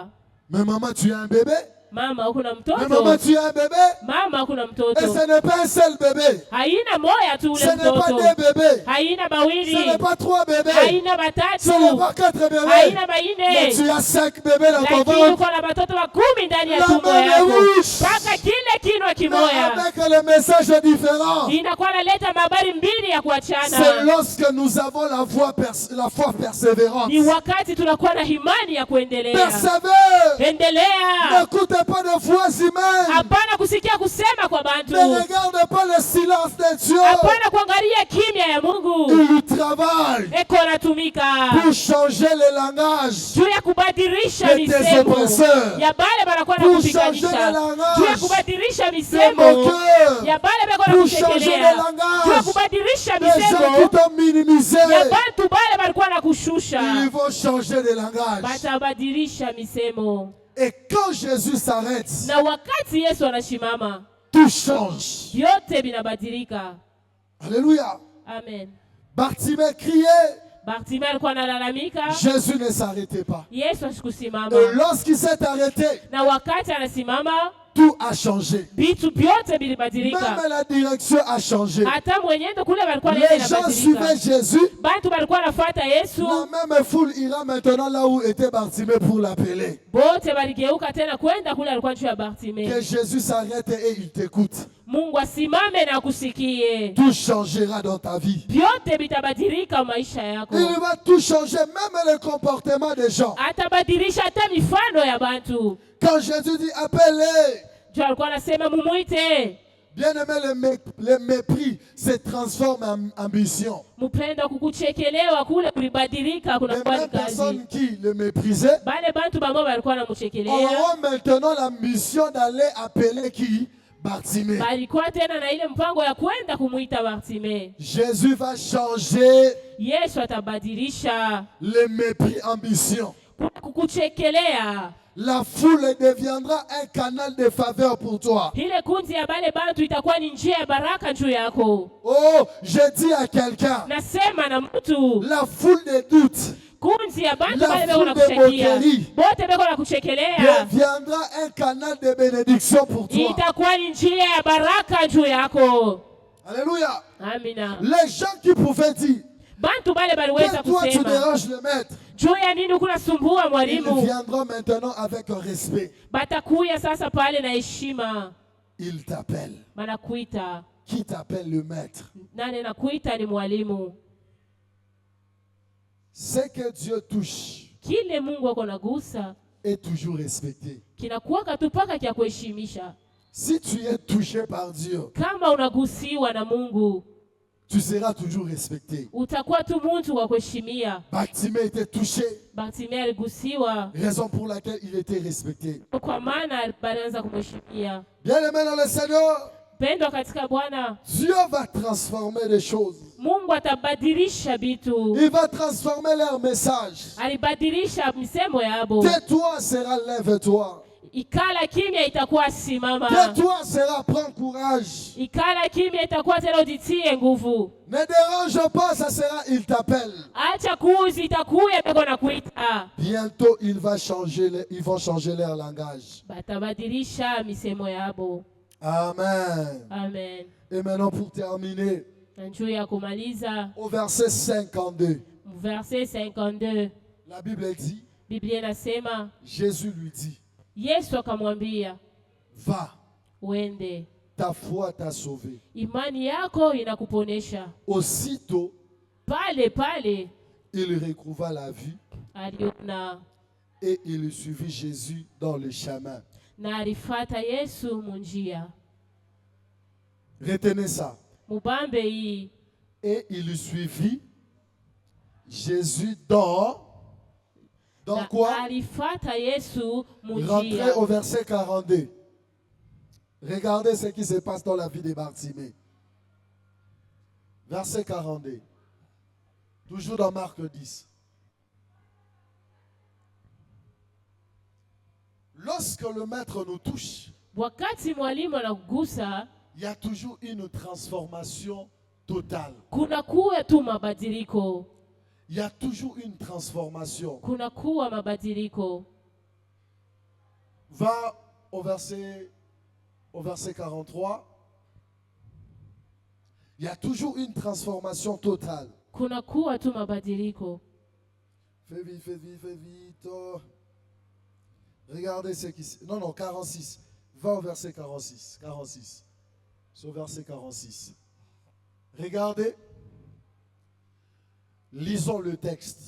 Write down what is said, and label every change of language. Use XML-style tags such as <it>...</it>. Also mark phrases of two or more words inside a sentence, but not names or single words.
<fr>Mais maman, tu as un bébé?</fr> <sw>Mama uko na</sw> <fr>Mais maman,</fr> <sw>mtoto,</sw> <fr>tu as un bébé?</fr> <sw>mama uko na</sw> <fr>Et</fr> <sw>mtoto.</sw> <fr>ce n'est pas un seul bébé.</fr> <sw>Haina moya tu ule</sw> <fr>Ce n'est pas</fr> <sw>mtoto,</sw> <fr>deux bébés.</fr> <sw>haina</sw> <fr>Ce</fr> <sw>bawili,</sw> <fr>n'est pas trois bébés.</fr> <sw>haina</sw> <fr>Ce n'est</fr> <sw>batatu,</sw> <fr>pas quatre bébés.</fr> <sw>haina</sw> <fr>Mais tu</fr> <sw>baine,</sw> <fr>as 5 bébés dans ton</fr> <sw>lakini</sw> <fr>ventre.</fr> <sw>uko na batoto wa 10 ndani ya</sw> <fr>La</fr> <sw>tumbo</sw> <fr>même</fr> <sw>yako.</sw> <fr>bouche.</fr> <sw>Mpaka kile kinwa</sw> <fr>Mais</fr> <sw>kimoya</sw> <fr>avec le message différent.</fr> <sw>inakuwa naleta mabari mbili ya</sw> <fr>C'est</fr> <sw>kuachana.</sw> <fr>lorsque nous avons la foi persévérante.</fr> <sw>Ni wakati tunakuwa na imani ya kuendelea.</sw> <fr>Persévère.</fr> <sw>Endelea,</sw> <fr>N'écoute pas de voix humaines.</fr> <sw>Hapana kusikia kusema kwa bantu.</sw> <fr>Ne regarde pas le silence de Dieu.</fr> <sw>Hapana kuangalia kimya ya Mungu.</sw> <fr>Il travaille</fr> <sw>Eko natumika</sw> <fr>pour changer le langage</fr> <sw>juu ya kubadilisha</sw> <fr>de tes</fr> <sw>misemo</sw> <fr>oppresseurs.</fr> <sw>ya bale banakuwa na</sw> <fr>Pour changer</fr> <sw>kupiganisha,</sw> <fr>le langage</fr> <sw>juu ya kubadilisha</sw> <fr>de</fr> <sw>misemo</sw> <fr>moqueurs.</fr> <sw>ya bale beko na</sw> <fr>Pour changer</fr> <sw>kushekelea,</sw> <fr>le langage</fr> <sw>juu ya kubadilisha</sw> <fr>des gens qui</fr> <sw>misemo</sw> <fr>t'ont minimisé.</fr> <sw>ya bantu bale balikuwa na kushusha,</sw> <fr>Ils vont changer de langage.</fr> <sw>batabadilisha misemo.</sw> <fr>Et quand Jésus s'arrête,</fr> <sw>Na wakati Yesu anashimama,</sw> <fr>tout change.</fr> <sw>vyote vinabadilika.</sw> <fr>Alléluia.</fr> <sw>Amen.</sw> <fr>Bartimée criait.</fr> <sw>Bartimae alikuwa analalamika,</sw> <fr>Jésus ne s'arrêtait pas.</fr> <sw>Yesu asikusimama.</sw> <fr>Et lorsqu'il s'est arrêté,</fr> <sw>Na wakati anasimama,</sw> <fr>tout a changé.</fr> <sw>vitu vyote vilibadilika.</sw> <fr>Même la direction a changé.</fr> <sw>Hata mwenyewe kule walikuwa</sw> <fr>Les gens</fr> <sw>inabadilika.</sw> <fr>suivaient Jésus.</fr> <sw>Bantu walikuwa nafuata Yesu,</sw> <fr>La même foule ira maintenant là où était Bartimée pour l'appeler.</fr> <sw>bote waligeuka tena kwenda kule alikuwa juu ya Bartimae.</sw> <fr>Que Jésus s'arrête et il t'écoute.</fr> <sw>Mungu asimame na kusikie.</sw> <fr>Tout changera dans ta vie.</fr> <sw>Vyote vitabadilika maisha yako.</sw> <fr>Il va tout changer, même le comportement des gens.</fr> <sw>Atabadilisha hata mifano ya bantu.</sw> <fr>Quand Jésus dit appelez,</fr> <sw>Juu alikuwa anasema mumuite.</sw> <fr>bien aimé, le mépris se transforme en ambition.</fr> <sw>Mupenda kukuchekelewa kule kulibadilika</sw> <fr>Les</fr> <sw>kunakuwa ni</sw> <fr>mêmes</fr> <sw>kazi.</sw> <fr>personnes qui le méprisaient</fr> <sw>Bale bantu bambo balikuwa namuchekelea,</sw> <fr>auront maintenant la mission d'aller appeler qui? Bartimée.</fr> <sw>balikuwa tena na ile mpango ya kwenda kumuita Bartimae.</sw> <fr>Jésus va changer</fr> <sw>Yesu atabadilisha</sw> <fr>le mépris ambition.</fr> <sw>kukuchekelea.</sw> <fr>La foule deviendra un canal de faveur pour toi.</fr> <sw>Ile kundi ya bale bantu itakuwa ni njia ya baraka juu yako.</sw> <fr>Oh, je dis à quelqu'un,</fr> <sw>Nasema na mtu,</sw> <fr>la foule de doutes</fr> <sw>kundi ya bantu</sw> <fr>La</fr> <sw>bale beko na</sw> <fr>foule de</fr> <sw>kushekia,</sw> <fr>moquerie</fr> <sw>bote beko na kuchekelea,</sw> <fr>deviendra un canal de bénédiction pour toi.</fr> <sw>itakuwa ni njia ya baraka juu yako.</sw> <fr>Alléluia.</fr> <sw>Amina.</sw> <fr>Les gens qui pouvaient dire,</fr> <sw>Bantu bale baliweza</sw> <fr>que toi tu</fr> <sw>kusema,</sw> <fr>déranges le maître,</fr> <sw>juu ya nini kunasumbua</sw> <fr>ils</fr> <sw>mwalimu?</sw> <fr>viendront maintenant avec un respect.</fr> <sw>Batakuya sasa pale na heshima,</sw> <fr>Ils t'appellent.</fr> <sw>banakuita.</sw> <fr>Qui t'appelle le maître?</fr> <sw>Nani nakuita? Ni mwalimu.</sw> <fr>Ce que Dieu touche</fr> <sw>Kile Mungu ako nagusa</sw> <fr>est toujours respecté.</fr> <sw>kinakuwaka tu mpaka kya kuheshimisha.</sw> <fr>Si tu es touché par Dieu,</fr> <sw>Kama unagusiwa na Mungu,</sw> <fr>tu seras toujours respecté.</fr> <sw>utakuwa tu mtu wa kuheshimia.</sw> <fr>Bartimée était touché,</fr> <sw>Bartimae aligusiwa,</sw> <fr>raison pour laquelle il était respecté.</fr> <sw>kwa maana balianza kumheshimia.</sw> <fr>Bien-aimé dans le Seigneur,</fr> <sw>Pendwa katika Bwana,</sw> <fr>Dieu va transformer les choses.</fr> <sw>Mungu atabadilisha vitu.</sw> <fr>Il va transformer leur message.</fr> <sw>Alibadilisha misemo yabo.</sw> <fr>Tais-toi sera lève-toi.</fr> <sw>Ikala kimya itakuwa simama.</sw> <fr>Tais-toi sera prends courage.</fr> <sw>Ikala kimya itakuwa tena ujitie nguvu.</sw> <fr>Ne dérange pas, ça sera il t'appelle.</fr> <sw>Acha kuuzi itakuya beko na kuita.</sw> <fr>Bientôt ils vont changer leur langage.</fr> <sw>Batabadilisha misemo yabo.</sw> <fr>Amen.</fr> <sw>Amen.</sw> <fr>Et maintenant pour terminer,</fr> <sw>Na juu ya kumaliza,</sw> <fr>au verset 52, verset 52, la Bible dit,</fr> <sw>Biblia inasema</sw> <fr>Jésus lui dit,</fr> <sw>Yesu akamwambia,</sw> <fr>va,</fr> <sw>uende,</sw> <fr>ta foi t'a sauvé.</fr> <sw>imani yako inakuponesha.</sw> <fr>Aussitôt,</fr> <sw>Pale pale</sw> <fr>il recouvra la vue</fr> <sw>aliona</sw> <fr>et il suivit Jésus dans le chemin.</fr> <sw>na alifata Yesu munjia.</sw> <fr>Retenez ça.</fr> <sw>Mubambe hii,</sw> <fr>Et il suivit Jésus dans</fr> <sw>na</sw> <fr>quoi?</fr> <sw>alifata Yesu</sw> <fr>Rentrez</fr> <sw>munjia.</sw> <fr>au verset 42. Regardez ce qui se passe dans la vie de Bartimée. Verset 42. Toujours dans Marc 10. Lorsque le maître nous touche,</fr> <sw>Wakati mwalimu anakugusa,</sw> <fr>il y a toujours une transformation totale.</fr> <sw>kunakuwa tu mabadiliko.</sw> <fr>Il y a toujours une transformation.</fr> <sw>Kunakuwa mabadiliko.</sw> <fr>Va au verset 43. Il y a toujours une transformation totale.</fr> <sw>Kunakuwa tu mabadiliko.</sw> <fr>Fais vite, fais vite, fais vite. Oh. Regardez ce qui... Non, non, 46. Va au verset 46. 46. C'est au verset 46. Regardez. Lisons le texte.</fr>